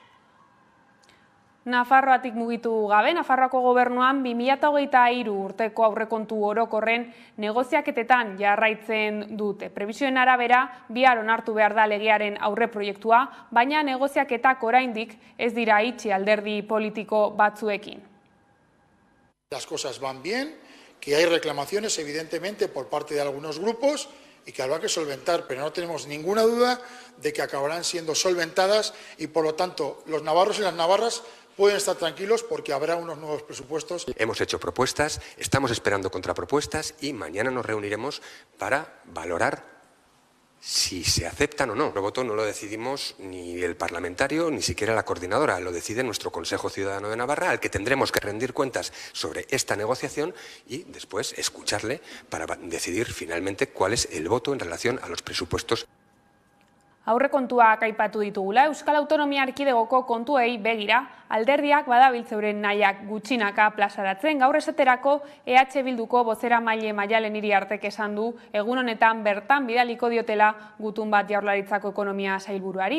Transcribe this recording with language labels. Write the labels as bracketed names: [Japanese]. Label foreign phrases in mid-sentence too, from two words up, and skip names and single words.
[Basque] Nafarroatik mugitu gabe, Nafarroako gobernuan 2023 urteko aurrekontu orokorren negoziaketetan jarraitzen dute. Prebisioen arabera, bihar onartu behar da legearen aurreproiektua, baina negoziaketak oraindik ez dira itxi alderdi politiko batzuekin. [Spanish] Las cosas van bien, que hay reclamaciones evidentemente por parte de algunos grupos y que habrá que solventar, pero no tenemos ninguna duda de que acabarán siendo solventadas y por lo tanto los navarros y las navarras pueden estar tranquilos porque habrá unos nuevos presupuestos. Hemos hecho propuestas, estamos esperando contrapropuestas y mañana nos reuniremos para valorar si se aceptan o no. El voto no lo decidimos ni el parlamentario ni siquiera la coordinadora, lo decide nuestro Consejo Ciudadano de Navarra, al que tendremos que rendir cuentas sobre esta negociación y después escucharle para decidir finalmente cuál es el voto en relación a los presupuestos. [Basque] Aurrekontuak aipatu ditugula, Euskal Autonomia Erkidegoko kontuei begira alderdiak badabiltze euren nahiak gutxinaka plazaratzen. Gaur esaterako EH Bilduko bozeramaile Maialen Iriartek esan du egun honetan bertan bidaliko diotela gutun bat Jaurlaritzako ekonomia sailburuari.